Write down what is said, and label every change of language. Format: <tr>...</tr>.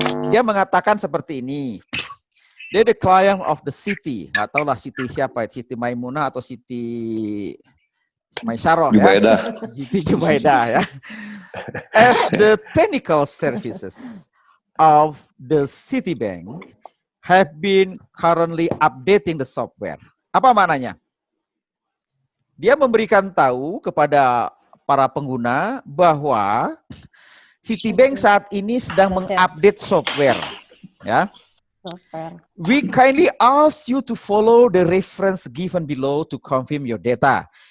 <id>Dia mengatakan seperti ini. Dia</id> <en>the client of the city.</en> <id>Nggak tahu lah city siapa, Siti Maimunah atau Siti Maisaroh ya.</id> <en>Siti Jubaidah ya. As the technical services of the Citibank have been currently updating the software.</en> <id>Apa maknanya? Dia memberikan tahu kepada para pengguna bahwa Citibank saat ini sedang mengupdate software. Ya.</id> <en>We kindly ask you to follow the reference given below to confirm your data.</en>